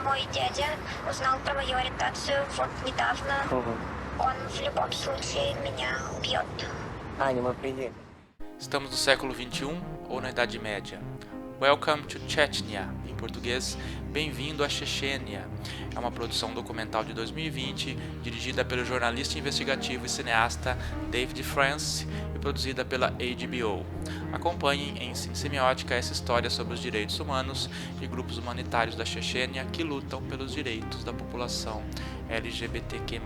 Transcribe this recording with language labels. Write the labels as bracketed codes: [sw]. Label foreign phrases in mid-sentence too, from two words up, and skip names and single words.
[ru] дядя узнал про мою ориентацию вот недавно. Он в любом случае меня убьет. Аня, мы приедем. [pt] Estamos no século XXI ou na Idade Média? [en] Welcome to Chechnya, [pt] em português, Bem-vindo à Chechênia. É uma produção documental de 2020, dirigida pelo jornalista investigativo e cineasta David France e produzida pela HBO. Acompanhem em semiótica essa história sobre os direitos humanos e grupos humanitários da Chechênia que lutam pelos direitos da população LGBTQ+.